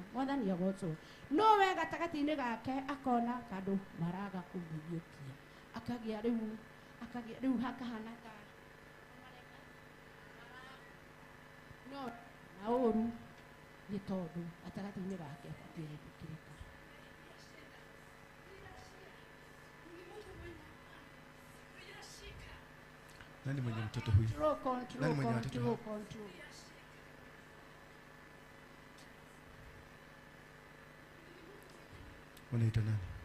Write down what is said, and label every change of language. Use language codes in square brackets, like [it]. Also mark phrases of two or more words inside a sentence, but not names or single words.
[ki] Mwathani agocwo nowe gatagati-ini gake akona kandu maraga kumuyukia akagia riu hakahana ta no na oru ni tondu gatagati-ini gake atirikirika. [sw] Nani mwenye mtoto huyu? Nani mwenye mtoto huyu? Unaitwa nani?